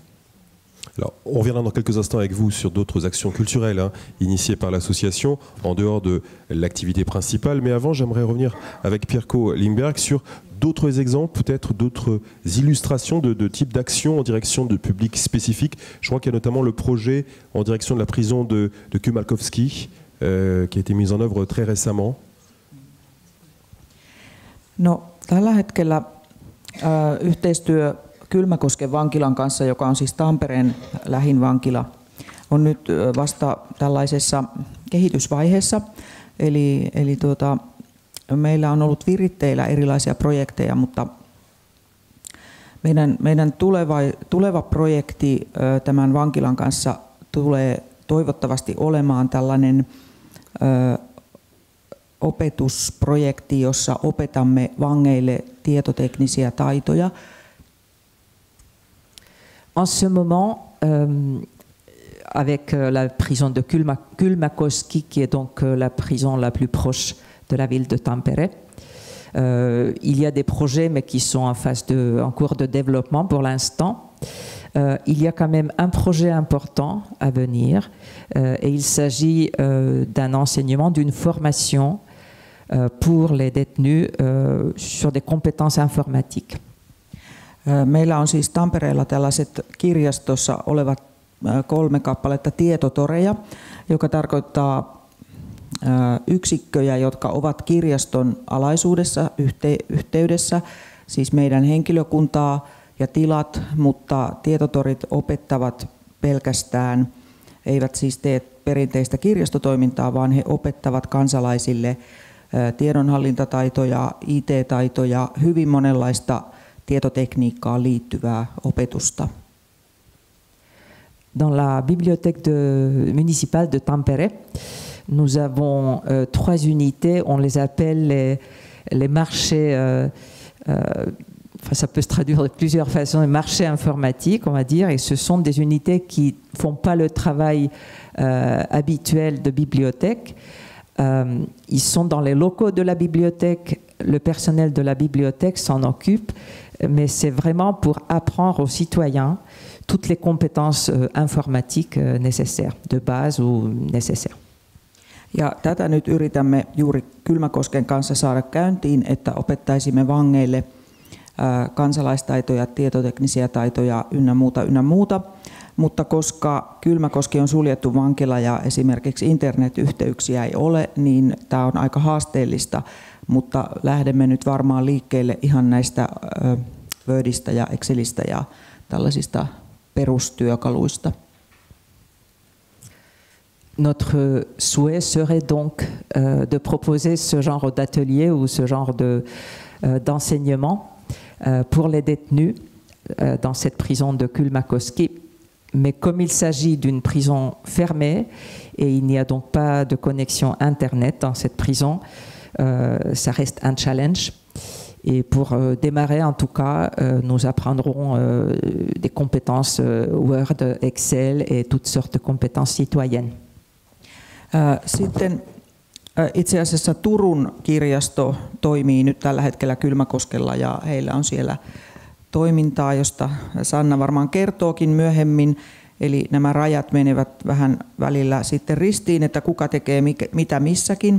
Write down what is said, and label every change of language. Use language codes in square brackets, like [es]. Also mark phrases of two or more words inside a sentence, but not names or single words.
[fr] Alors, on reviendra dans quelques instants avec vous sur d'autres actions culturelles initiées par l'association, en dehors de l'activité principale. Mais avant, j'aimerais revenir avec Pirkko Lindberg sur d'autres exemples, peut-être d'autres illustrations de types d'actions en direction de publics spécifiques. Je crois qu'il y a notamment le projet en direction de la prison de Kymalkovski, qui a été mis en œuvre très récemment. [fi] No, tällä hetkellä yhteistyö Kylmäkosken vankilan kanssa, joka on siis Tampereen lähin vankila, on nyt vasta tällaisessa kehitysvaiheessa. Eli meillä on ollut viritteillä erilaisia projekteja, mutta meidän tuleva projekti tämän vankilan kanssa tulee toivottavasti olemaan tällainen opetusprojekti, jossa opetamme vangeille tietoteknisiä taitoja. [fr] En ce moment, avec la prison de Kylmäkoski, qui est donc la prison la plus proche de la ville de Tampere, il y a des projets, mais qui sont en cours de développement pour l'instant. Il y a quand même un projet important à venir, et il s'agit d'un enseignement, d'une formation pour les détenus sur des compétences informatiques. [fi] Meillä on siis Tampereella tällaiset kirjastossa olevat 3 kappaletta tietotoreja, joka tarkoittaa yksikköjä, jotka ovat kirjaston alaisuudessa yhteydessä, siis meidän henkilökuntaa ja tilat, mutta tietotorit opettavat pelkästään, eivät siis tee perinteistä kirjastotoimintaa, vaan he opettavat kansalaisille tiedonhallintataitoja, IT-taitoja, hyvin monenlaista tietotekniikkaan liittyvää opetusta. [fr] Dans la bibliothèque municipale de Tampere, nous avons 3 unités, on les appelle les marchés, ça peut se traduire de plusieurs façons, les marchés informatiques, on va dire, et ce sont des unités qui ne font pas le travail habituel de bibliothèque. Ils sont dans les locaux de la bibliothèque, le personnel de la bibliothèque s'en occupe, mais c'est vraiment pour apprendre aux citoyens toutes les compétences informatiques nécessaires, de base ou nécessaires. [fi] Ja tätä nyt yritämme juuri Kylmäkosken kanssa saada käyntiin, että opettaisimme vangeille kansalaistaitoja, tietoteknisiä taitoja ynnä muuta. Mutta koska Kylmäkoski on suljettu vankila ja esimerkiksi internetyhteyksiä ei ole, niin tämä on aika haasteellista, mutta lähdemme nyt varmaan liikkeelle ihan näistä Wordista ja Excelistä ja tällaisista perustyökaluista. [fr] Notre souhait serait donc de proposer ce genre d'atelier ou ce genre d'enseignement pour les détenus dans cette prison de Kylmäkoski. Mais comme il s'agit d'une prison fermée et il n'y a donc pas de connexion Internet dans cette prison, ça reste un challenge. Et pour démarrer, en tout cas, nous apprendrons des compétences Word, Excel et toutes sortes de compétences citoyennes. [fi] Sitten itse asiassa Turun kirjasto toimii nyt tällä hetkellä Kylmäkoskella ja heillä on siellä toimintaa, josta Sanna varmaan kertookin myöhemmin. Eli nämä rajat menevät vähän välillä sitten ristiin, että kuka tekee mitä missäkin.